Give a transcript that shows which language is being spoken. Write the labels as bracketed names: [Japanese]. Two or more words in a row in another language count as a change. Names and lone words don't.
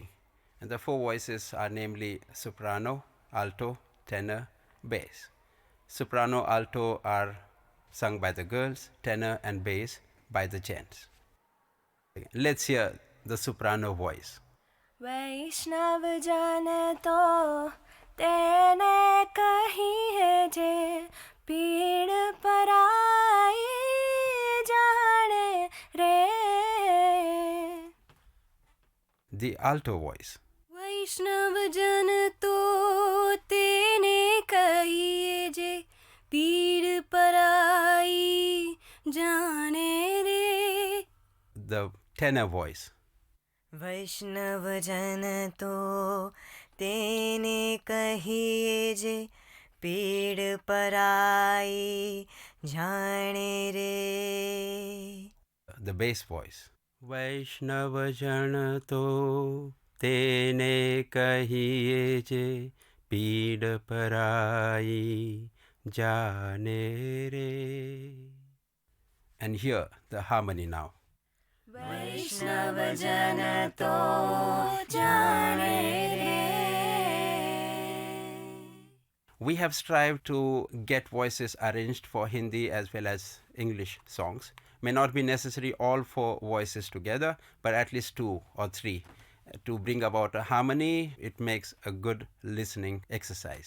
[English] And the four voices are namely soprano, alto, tenor, bass. Soprano, alto are sung by the girls, tenor and bass by the gents. Let's hear the soprano voice. [Gujarati] વૈષ્ણવ જન તો તેને કહી જે પીડ પરાઈ જાણે રે. [English] The alto voice. [Gujarati] વૈષ્ણવ જન તો તેને કહી જે પીડ પરાઈ જાણે રે. [English] The tenor voice. [Gujarati] વૈષ્ણવ જન તો તેને કહીએ જે પીડ પરાઈ જાણે રે. [English] The bass voice. [Gujarati] વૈષ્ણવ જન તો તેને કહીએ જે પીડ પરાઈ જાણે રે. [English] And here the harmony now. [Gujarati] વૈષ્ણવ જન તો જાણે રે. [English] We have strived to get voices arranged for Hindi as well as English songs. May not be necessary all four voices together, but at least 2 or 3. To bring about a harmony, it makes a good listening exercise.